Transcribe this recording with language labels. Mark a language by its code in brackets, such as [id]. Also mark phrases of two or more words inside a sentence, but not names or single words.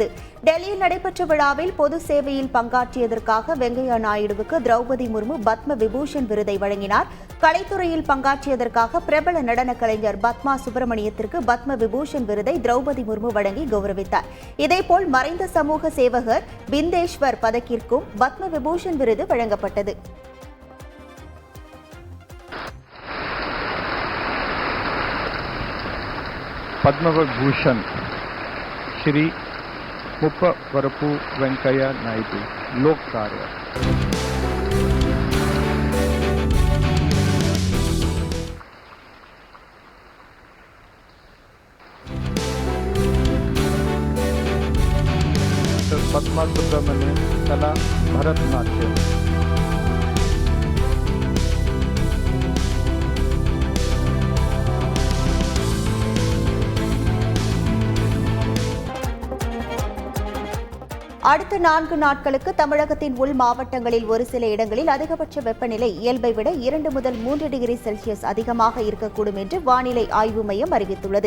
[ta] டெல்லியில் நடைபெற்ற விழாவில் பொது சேவையில் பங்காற்றியதற்காக வெங்கையா நாயுடுவுக்கு திரௌபதி முர்மு பத்ம விபூஷன் விருதை வழங்கினார். கலைத்துறையில் பங்காற்றியதற்காக பிரபல நடன கலைஞர் பத்மா சுப்பிரமணியத்திற்கு பத்ம விபூஷன் விருதை திரௌபதி முர்மு வழங்கி கௌரவித்தார். இதேபோல் மறைந்த சமூக சேவகர் பிந்தேஸ்வர் பதக்கிற்கும் பத்ம விபூஷன் விருது வழங்கப்பட்டது. [hi] पद्मविभूषण श्री मुप्पवरपु वेंकैया नायडू, लोक कार्य। पद्मा सुब्रमण्यम, कला भरतनाट्यम। [ta] அடுத்த 4 நாட்களுக்கு தமிழகத்தின் உள் மாவட்டங்களில் ஒரு சில இடங்களில் அதிகபட்ச வெப்பநிலை இயல்பை விட 2 முதல் 3 டிகிரி செல்சியஸ் அதிகமாக இருக்கக்கூடும் என்று வானிலை ஆய்வு மையம் அறிவித்துள்ளது.